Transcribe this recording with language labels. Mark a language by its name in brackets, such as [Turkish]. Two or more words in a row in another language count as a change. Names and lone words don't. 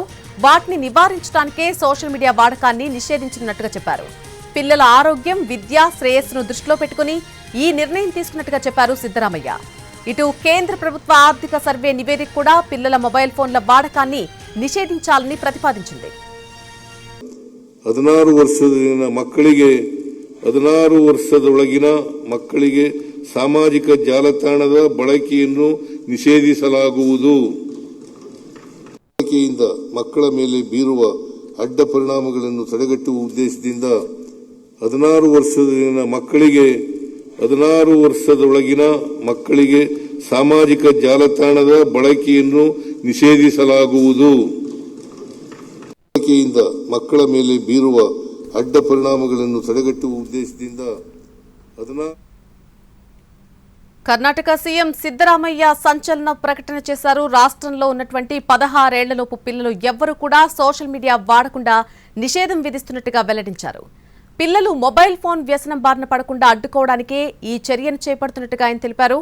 [Telugu] వాటిని నివారించడానికే సోషల్ మీడియా వాడకాన్ని నిషేధించినట్టుగా చెప్పారు. పిల్లల ఆరోగ్యం, విద్య, శ్రేయస్సును దృష్టిలో పెట్టుకుని ఈ నిర్ణయం తీసుకున్నట్టుగా చెప్పారు సిద్ధరామయ్య. ఇటు కేంద్ర ప్రభుత్వ ఆర్థిక సర్వే నివేదిక కూడా పిల్లల మొబైల్ ఫోన్ల వాడకాన్ని నిషేధించాలని ప్రతిపాదించింది. [Kannada] 16 ವರ್ಷದೊಳಗಿನ ಮಕ್ಕಳಿಗೆ ಸಾಮಾಜಿಕ ಜಾಲತಾಣದ ಬಳಕೆಯನ್ನು ನಿಷೇಧಿಸಲಾಗುವುದು. ಬಳಕೆಯಿಂದ ಮಕ್ಕಳ ಮೇಲೆ ಬೀರುವ ಅಡ್ಡ ಪರಿಣಾಮಗಳನ್ನು ತಡೆಗಟ್ಟುವ ಉದ್ದೇಶದಿಂದ 16 ವರ್ಷದೊಳಗಿನ ಮಕ್ಕಳಿಗೆ ಸಾಮಾಜಿಕ ಜಾಲತಾಣದ ಬಳಕೆಯನ್ನು ನಿಷೇಧಿಸಲಾಗುವುದು. ಬಳಕೆಯಿಂದ ಮಕ್ಕಳ ಮೇಲೆ ಬೀರುವ ಅಡ್ಡ ಪರಿಣಾಮಗಳನ್ನು ತಡೆಗಟ್ಟುವ ಉದ್ದೇಶದಿಂದ [Telugu] కర్ణాటక సీఎం సిద్ధరామయ్య సంచలన ప్రకటన చేశారు. రాష్ట్రంలో ఉన్నటువంటి 16 ఏళ్లలోపు పిల్లలు ఎవ్వరూ కూడా సోషల్ మీడియా వాడకుండా నిషేధం విధిస్తున్నట్టుగా వెల్లడించారు. పిల్లలు మొబైల్ ఫోన్ వ్యసనం బారిన పడకుండా అడ్డుకోవడానికే ఈ చర్యను చేపడుతున్నట్టుగా ఆయన తెలిపారు.